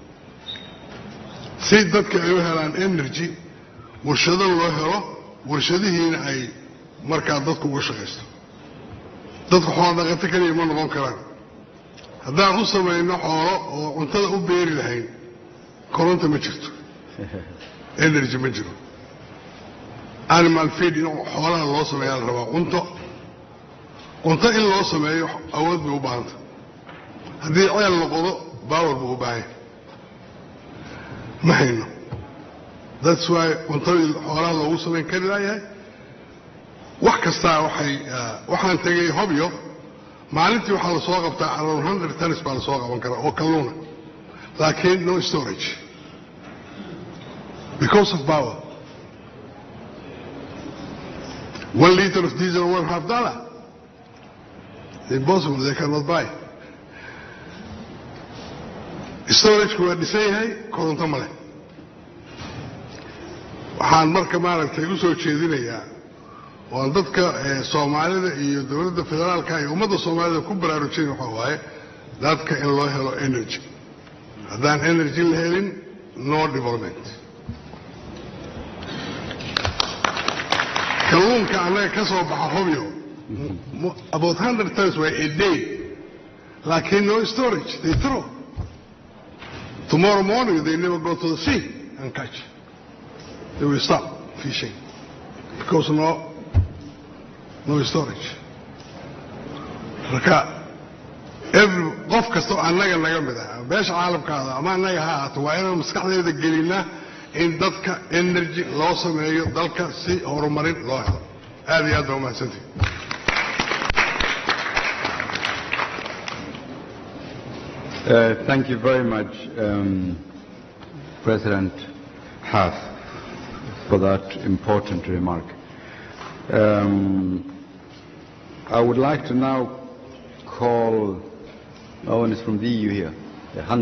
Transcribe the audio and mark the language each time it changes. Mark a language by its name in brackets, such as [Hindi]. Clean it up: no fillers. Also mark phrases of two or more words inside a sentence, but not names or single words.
[Somali] si dadka ay u helaan energy warshado loo helo warshadihiina ay markaa dadku uga shaqaysto dadku xoolo dhaqato kaliya ma noqon karaan haddaan u samayno xoolo oo cuntada u beeri lahayn koronto ma jirto energy ma jiro [English] animal feed [Somali] in xoolaha loo sameeyaa la rabaa cunto in loo sameeyo awood bay u baahanta haddii ceel la qodo baawar buu u baahan ma hayno [English] that's why [Somali] cuntadii xoolaha loogu samayn kari layahay wax kastaa waxaan tegay hobyo maalintii waxaa lasoo qabtaa [English] around 100 tons [Somali] baa lasoo qaban karaa oo kalluuna laakiin [English] no storage because of power 1 liter of diesel $1.5 impossible they cannot buy [Somali] storage waa dhisan yahay koronto male waxaan marka maaragtay u soo jeedinayaa oo dadka Soomaalida iyo dawladda federaalka iyo ummadda Soomaalida ku baraarujin waxa waaye dadka in loo helo energy haddaan energy la helin [English] no development [Somali] kalluunka anaga ka soo baxa hobyo [English] about 100 tons a day laakiin no storage they throw tomorrow morning they never go to the sea and catch they will stop fishing because no storage [Somali] marka qof kasta annaga naga mid ah beesha caalamkaada ama annaga ha ahaato waa inaan maskaxdeeda gelinaa in dadka energy loo sameeyo dalka si horumarin loo helo aad iyo aad baa umahadsantihi [English] Thank you very much, President Haas, for that important remark. I would like to now call, no one is from the EU here, Hans.